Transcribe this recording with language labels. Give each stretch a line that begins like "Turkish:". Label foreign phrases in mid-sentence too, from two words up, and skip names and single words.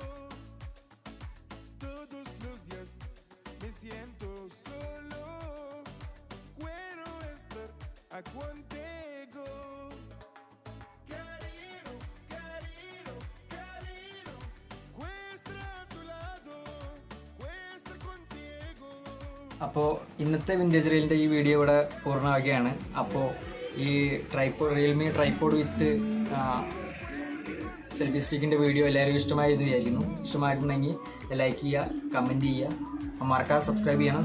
Spanish: Todos los días me siento solo. Quiero estar contigo. Cariño, cariño, cariño. Quiero estar a tu lado. Quiero estar contigo.
Malayalam: അപ്പോൾ ഇന്നത്തെ
English: vintage reelിൻ്റെ
Malayalam: ഈ വീഡിയോ ഇവിടെ പൂർണ്ണമാക്കുകയാണ്. അപ്പോൾ ഈ റിയൽമി
English: tripod with selfie stickിൻ്റെ
Malayalam: വീഡിയോ എല്ലാവരും ഇഷ്ടമായെന്ന് വിചാരിക്കുന്നു. ഇഷ്ടമായിട്ടുണ്ടെങ്കിൽ ലൈക്ക് ചെയ്യുക, കമൻറ്റ് ചെയ്യുക, മറക്കാതെ സബ്സ്ക്രൈബ് ചെയ്യണം.